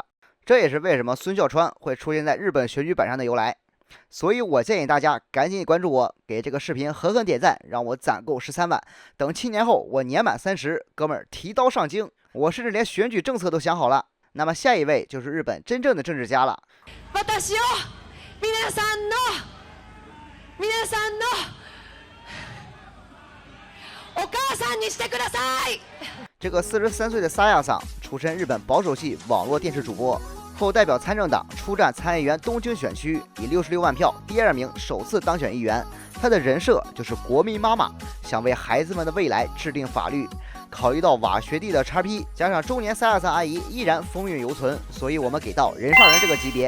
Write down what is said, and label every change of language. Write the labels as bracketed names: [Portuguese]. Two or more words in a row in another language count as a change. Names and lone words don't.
[Chinese] 这也是为什么孙笑川会出现在日本选举板上的由来。所以我建议大家赶紧关注我，给这个视频狠狠点赞，让我攒够13万。等7年后我年满30，哥们儿提刀上京。我甚至连选举政策都想好了。那么下一位就是日本真正的政治家了。 [Japanese] 私を皆さんのお母さんにしてください。 [Chinese] 这个43岁的沙亚桑出身日本保守系网络电视主播，后代表参政党出战参议员东京选区，以66万票第2名首次当选议员。他的人设就是国民妈妈，想为孩子们的未来制定法律。考虑到瓦学弟的 XP， 加上中年沙亚桑阿姨依然风韵犹存，所以我们给到人上人这个级别。